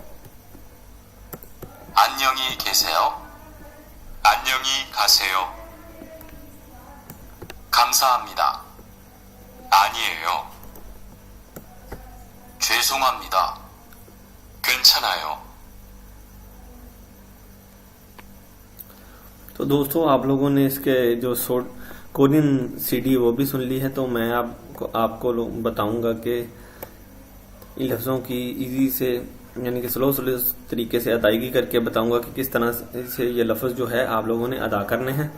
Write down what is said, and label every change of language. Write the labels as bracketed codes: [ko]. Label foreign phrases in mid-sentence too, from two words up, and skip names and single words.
[ko] 안녕히 계세요. 안녕히 가세요. 감사합니다. 아니에요. 죄송합니다. 괜찮아요. [ur] تو دوستوں آپ لوگوں نے اس کے جو [en] Korean CD [ur] وہ بھی سن لی ہے، تو میں آپ کو بتاؤں گا کہ ان لفظوں کی ایزی سے یعنی کہ سلو طریقے سے ادائیگی کر کے بتاؤں گا کہ کس طرح سے یہ لفظ جو ہے آپ لوگوں نے ادا کرنے ہیں.